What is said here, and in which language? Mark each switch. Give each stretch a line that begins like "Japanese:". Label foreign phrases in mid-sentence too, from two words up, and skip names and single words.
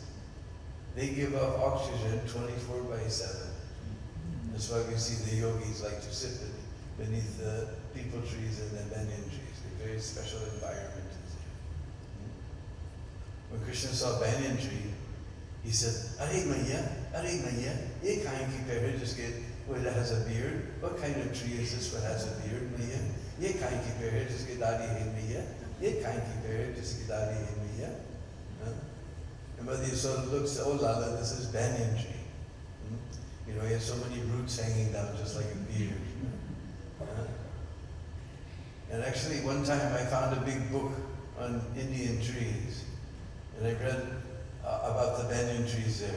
English: They give off oxygen 24/7. That's why we see the yogis like to sit beneath the people trees and the banyan trees. A very special environment is there. When Krishna saw banyan tree, he said, Are Maya,
Hindi: ये कैन की पेड़ जिसके
English: it has a beard? What kind of tree is this that has a beard, Maya?
Hindi: ये कैन की पेड़ जिसके दाढ़ी है माया? ये कैन की पेड़ जिसके दाढ़ी है माया?
English: And Mother Yasoda looks, Oh Lala, this is banyan tree. He has so many roots hanging down just like a beard. And actually one time I found a big book on Indian trees. And I read about the banyan trees there.